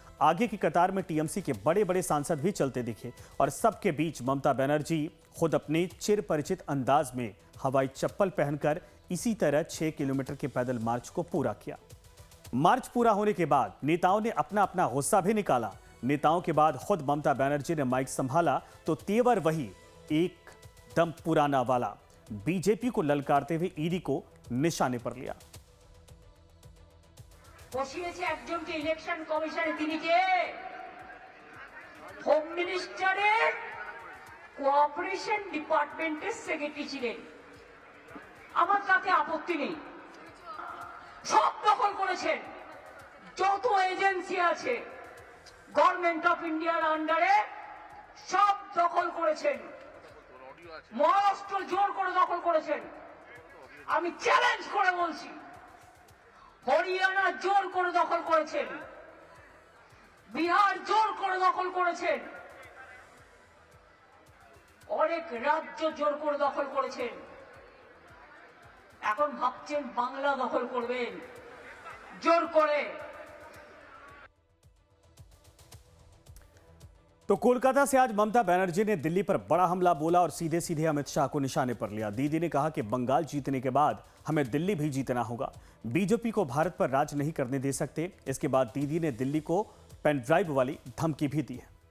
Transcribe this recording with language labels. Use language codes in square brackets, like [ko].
[hi] आगे की कतार में टीएमसी के बड़े बड़े सांसद भी चलते दिखे और सबके बीच ममता बनर्जी खुद अपने चिर परिचित अंदाज में हवाई चप्पल पहनकर इसी तरह 6 किलोमीटर के पैदल मार्च को पूरा किया। मार्च पूरा होने के बाद नेताओं ने अपना अपना गुस्सा भी निकाला। नेताओं के बाद खुद ममता बनर्जी ने माइक संभाला तो तेवर वही एक दम पुराना वाला, बीजेपी को ललकारते हुए ईडी को निशाने पर लिया। [bn] বসিয়েছে একজনকে ইলেকশন কমিশনে, তিনি কে? হোম মিনিস্টারের কোঅপারেশন ডিপার্টমেন্টের সেক্রেটারি ছিলেন। আমার তাতে আপত্তি নেই। সব দখল করেছেন, যত এজেন্সি আছে গভর্নমেন্ট অফ ইন্ডিয়ার আন্ডারে সব দখল করেছেন। মহারাষ্ট্র জোর করে দখল করেছেন। আমি চ্যালেঞ্জ করে বলছি, হরিয়ানা জোর করে দখল করেছেন, বিহার জোর করে দখল করেছেন, অনেক রাজ্য জোর করে দখল করেছেন। এখন ভাবছেন বাংলা দখল করবেন জোর করে। [hi] तो कोलकाता से आज ममता बनर्जी ने दिल्ली पर बड़ा हमला बोला और सीधे सीधे अमित शाह को निशाने पर लिया। दीदी ने कहा कि बंगाल जीतने के बाद हमें दिल्ली भी जीतना होगा, बीजेपी को भारत पर राज नहीं करने दे सकते। इसके बाद दीदी ने दिल्ली को पेन ड्राइव वाली धमकी भी दी है।